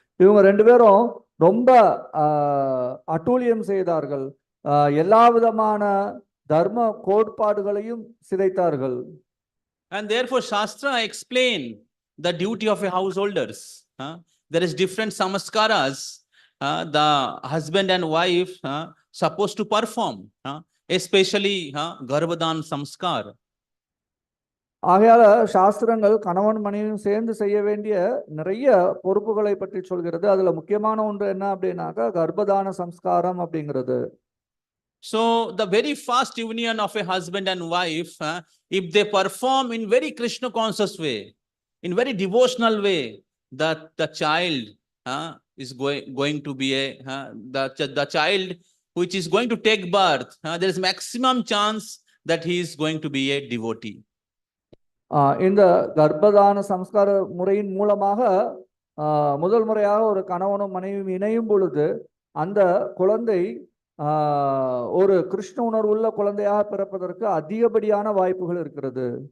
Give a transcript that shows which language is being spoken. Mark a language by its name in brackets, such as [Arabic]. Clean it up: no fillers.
[Tamil] இவங்க ரெண்டு பேரும் ரொம்ப அட்டூழியம் செய்தார்கள், எல்லா விதமான தர்ம கோட்பாடுகளையும் சிதைத்தார்கள். [English] And therefore Shastra explain the duty of a householders. there is different samskaras the husband and wife supposed to perform, especially Garbhadan samskar. [Tamil] ஆகையால சாஸ்திரங்கள் கணவன் மனைவியும் சேர்ந்து செய்ய வேண்டிய நிறைய பொறுப்புகளை பற்றி சொல்கிறது. அதுல முக்கியமான ஒன்று என்ன அப்படின்னாக்கா கர்ப்பதான சம்ஸ்காரம் அப்படிங்கிறது. [English] So the very first union of a husband and wife, if they perform in very Krishna conscious way, in very devotional way, that the child is going to be the child which is going to take birth, there is maximum chance that he is going to be a devotee. [Tamil] இந்த கர்ப்பதான சம்ஸ்கார முறையின் மூலமாக முதல் முறையாக ஒரு கணவனும் மனைவியும் இணையும் பொழுது அந்த குழந்தை ஒரு கிருஷ்ண உணர்வுள்ள குழந்தையாக பிறப்பதற்கு அதிகப்படியான வாய்ப்புகள் இருக்கிறது.